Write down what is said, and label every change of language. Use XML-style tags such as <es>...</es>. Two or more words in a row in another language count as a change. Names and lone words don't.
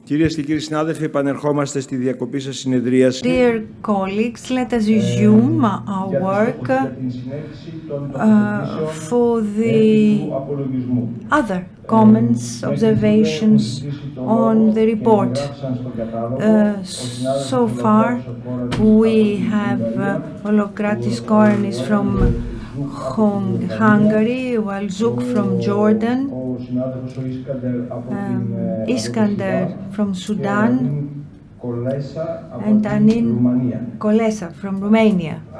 <el>Κυρίες και κύριοι συνάδελφοι, επανερχόμαστε στη διακοπή σας συνεδρίαση.</el> <en>Dear colleagues, let us resume our work for the other comments, observations on the report. So far, we have Ologratis Koranis from Hungary, Walzouk from Jordan, Iskander from Sudan, and Anin Kolesa from Romania.</en>